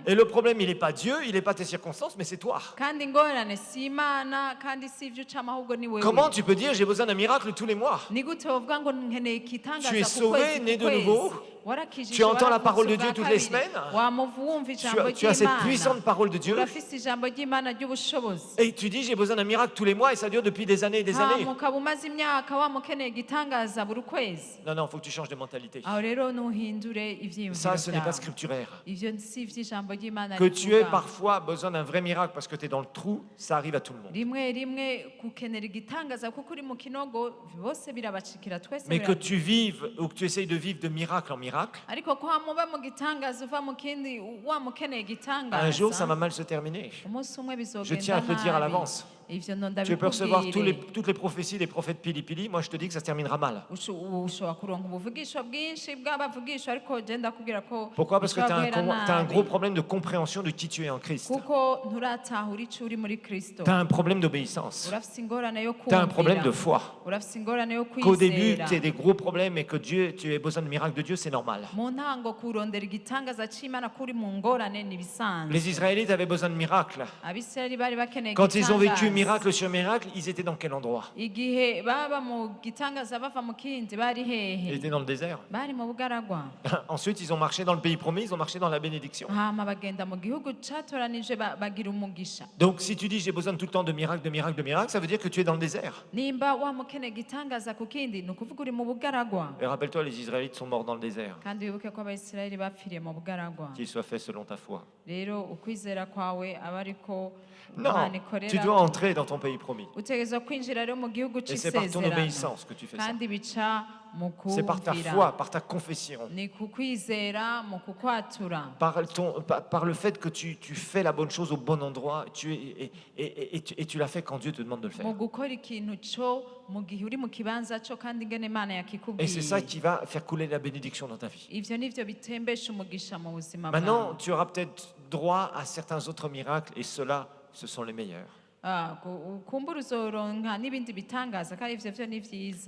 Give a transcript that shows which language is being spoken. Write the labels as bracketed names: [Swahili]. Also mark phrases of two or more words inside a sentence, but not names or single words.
[French] Et le problème, il n'est pas Dieu, il n'est pas tes circonstances, mais c'est toi. [Rundi] kandi ingorane si imana kandi si ivyo ucamo ahubwo ni wewe [French] Comment tu peux dire, j'ai besoin d'un miracle tous les mois? [Rundi] ni gute wovuga ngo nkeneye igitangaza [French] Tu es [Rundi] ku [French] sauvé, [Rundi] kwezi [French] né [Rundi] ku [French] de [Rundi] kwezi [French] nouveau. [Rundi] warakijijwe [French] Tu entends la [Rundi] waravutse [French] parole de [Rundi] ubwa [French] Dieu toutes les [Rundi] kabiri. [French] semaines. [Rundi] wumva ijambo [French] Tu as cette [Rundi] ry'imana [French] puissante parole de Dieu. [Rundi] urafise ijambo ry'imana ry'ubushobozi [French] Et tu dis, j'ai besoin d'un miracle tous les mois, et ça dure depuis des années et des années. [Rundi] ukaba umaze imyaka wamukeneye igitangaza buri kwezi [French] Non, non, il faut que tu changes de mentalité. [Rundi] aho rero nuhindure ivyiyumviro [French] Ça, ce n'est pas [Rundi] vyawe [French] scripturaire. [Rundi] ivyo si ivy'ijambo ry'imana [French] Que tu aies [Rundi] rivuga. [French] parfois besoin d'un vrai miracle parce que tu es dans le trou, ça arrive à tout le monde. [Rundi] rimwe rimwe gukenera igitangaza kuko uri mu kinogo bose birabashikira twese [French] Mais que [Rundi] birabashikira. [French] tu vives ou que tu essayes de vivre de miracle en miracle, [Rundi] ariko ko wamuba mu gitangaza uva mu kindi wamukeneye [French] un jour, ça [Rundi] igitangaza [French] va mal se terminer. [Rundi] umunsi umwe [French] Je tiens à te le dire à [Rundi] nabi. [French] l'avance. [Rundi] ivyo ndo [French] Tu peux recevoir [Rundi] ndabikubwire [French] toutes les prophéties des prophètes pili-pili. Moi, je te dis que ça se terminera mal. [Rundi] ushobora kuronka ubuvugisho bwinshi bw'abavugisho ariko je ndakubwira ko [French] Pourquoi? Parce que tu [Rundi] bishobora [French] as, [Rundi] guhera [French] un [Rundi] nabi. [French] gros problème de compréhension de qui tu es en Christ. [Rundi] kuko nturatahura ico uri muri kristo [French] Tu as un problème d'obéissance. [Rundi] urafise ingorane yo [French] Tu as un problème de [Rundi] kumvira [French] foi. [Rundi] urafise ingorane yo [French] Qu'au début, [Rundi] kwizera [French] tu aies des gros problèmes et que Dieu, tu aies besoin de miracles de Dieu, c'est normal. [Rundi] mu ntango kurondera igitangaza c'imana kuri mu ngorane ni bisanzwe [French] Les Israélites avaient besoin de miracles. [Rundi] abisirayeli bari bakeneye [French] Quand ils ont vécu [Rundi] igitangaza. [French] miracle sur miracle, ils étaient dans quel endroit? [Rundi] igihe baba mu gitangaza bava mu kindi bari [French] Ils [Rundi] hehe? [French] étaient dans le désert. [Rundi] Bari mu bugaragwa. [French] Ensuite, ils ont marché dans le pays promis, ils ont marché dans la bénédiction. [Rundi] hama bagenda mu gihugu catoranije bagira umugisha. [French] Donc, si tu dis j'ai besoin tout le temps de miracles, de miracles, de miracles, ça veut dire que tu es dans le désert. [Rundi] Nimba wamukene gitangaza ku kindi ni ukuvuga uri mu bugaragwa. [French] Et rappelle-toi, les Israélites sont morts dans le désert. [Rundi] kandi wibuke ko abayisiraheli bapfiriye mu bugaragwa. [French] Qu'il soit fait selon ta foi. [Rundi] rero ukwizera kwawe aba ariko [French] Non, [Rundi] Imana [French] tu [Rundi] ikorera. [French] dois entrer dans ton pays promis. [Rundi] utegerezwa kwinjira rero mu gihugu [French] Et c'est par ton [Rundi] c'isezerano [French] obéissance que tu fais ça. [Rundi] kandi bica mu [French] C'est par ta [Rundi] kumvira. [French] foi, par ta confession, [Rundi] ni ku kwizera mu kukwatura. [French] par le fait que tu fais la bonne chose au bon endroit et tu l'as fait quand Dieu te demande de le [Rundi] mu [French] faire. [Rundi] gukora ikintu cyo mu gihe uri mu kibanza cyo kandi ingene Imana [French] Et c'est ça [Rundi] yakikubwiye. [French] qui va faire couler la bénédiction dans ta vie. [Rundi] ivyo nivyo bitembesha umugisha mu buzima [French] Maintenant, [Rundi] bwawe. [French] tu auras peut-être droit à certains autres miracles et ceux-là, ce sont les meilleurs. [Rundi] kumbura uzoronka n'ibindi bitangaza kandi ivyo vyo ni vyiza.